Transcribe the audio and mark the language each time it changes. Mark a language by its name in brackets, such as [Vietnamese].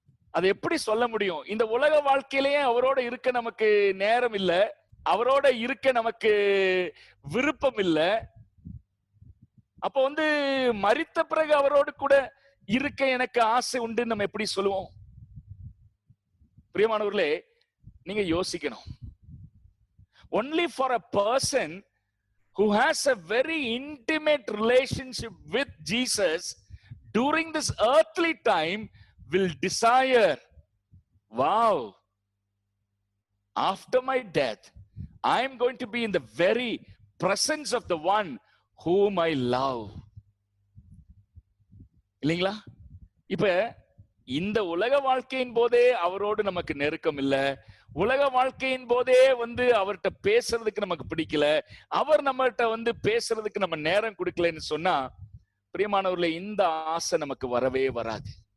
[Tamil] அது எப்படி சொல்ல முடியும்? இந்த உலக வாழ்க்கையிலேயே அவரோட இருக்க நமக்கு நேரம் இல்லை, அவரோட இருக்க நமக்கு விருப்பம் இல்லை. அப்ப மரித்த பிறகு அவரோடு கூட இருக்க எனக்கு ஆசை உண்டு நம்ம எப்படி சொல்லுவோம்? பிரியமானவர்களே, நீங்க யோசிக்கணும். [English] only for a person who has a very intimate relationship with Jesus during this earthly time will desire, wow, after my death I am going to be in the very presence of the one whom I love. [Tamil] இல்லைங்களா? இப்ப இந்த உலக வாழ்க்கையின் போதே அவரோடு நமக்கு நெருக்கம் இல்லை, உலக வாழ்க்கையின் போதே அவர்கிட்ட பேசுறதுக்கு நமக்கு பிடிக்கல, அவர் நம்மகிட்ட பேசுறதுக்கு நம்ம நேரம் கொடுக்கலன்னு சொன்னா, பிரியமானவர்களே, இந்த ஆசை நமக்கு வரவே வராது.